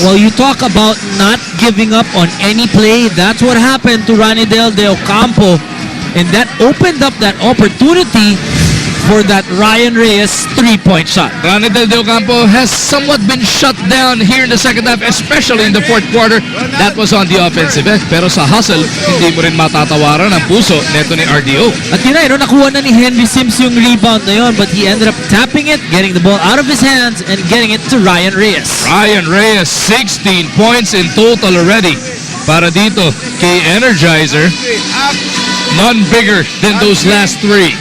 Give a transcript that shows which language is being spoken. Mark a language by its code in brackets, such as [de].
[en] Well, you talk about not giving up on any play. That's what happened to Ranidel de Ocampo, and that opened up that opportunity for that Ryan Reyes 3-point shot. Ranidel de Ocampo has somewhat been shut down here in the second half, especially in the fourth quarter. That was on the offensive end. [tl] Pero sa hustle, hindi mo rin matatawaran ang puso neto ni RDO. At yun na, nakuha na ni Henry Sims yung rebound na yun, [en] but he ended up tapping it, getting the ball out of his hands, and getting it to Ryan Reyes. Ryan Reyes, 16 points in total already. [tl] para dito kay Energizer. [en] Up. None bigger than those last three.